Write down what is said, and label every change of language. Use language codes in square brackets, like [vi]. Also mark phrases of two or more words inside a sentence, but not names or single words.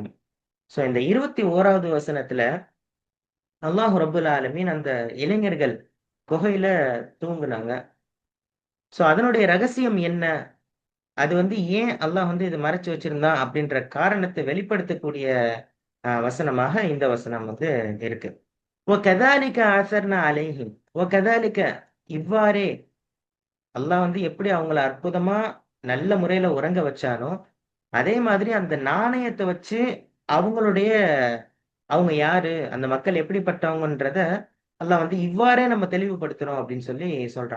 [ta] ஸோ இந்த 21வது வசனத்துல [ar] الله رب العالمين [ta] அந்த இளைஞர்கள் குகையில தூங்குனாங்க. ஸோ அதனுடைய ரகசியம் என்ன? அது ஏன் அல்லாஹ் இத மறைச்சு வச்சிருந்தான் அப்படின்ற காரணத்த வெளிப்படுத்தக்கூடிய வசனமாக இந்த வசனம் இருக்கு. [ar] وَكَذَلِكَ أَثَرْنَا عَلَيْهِمْ وَكَذَلِكَ [ta] இவ்வாறே அல்லாஹ் எப்படி அவங்கள அற்புதமா நல்ல முறையில உறங்க வச்சானோ, அதே மாதிரி அந்த நாணயத்த வச்சு அவங்களுடைய அவங்க யாரு? அந்த மக்கள் எப்படிப்பட்டவங்கன்றத அல்லாஹ் இவ்வாறே நம்ம தெளிவுபடுத்துறோம் அப்படின்னு சொல்லி சொல்றான்.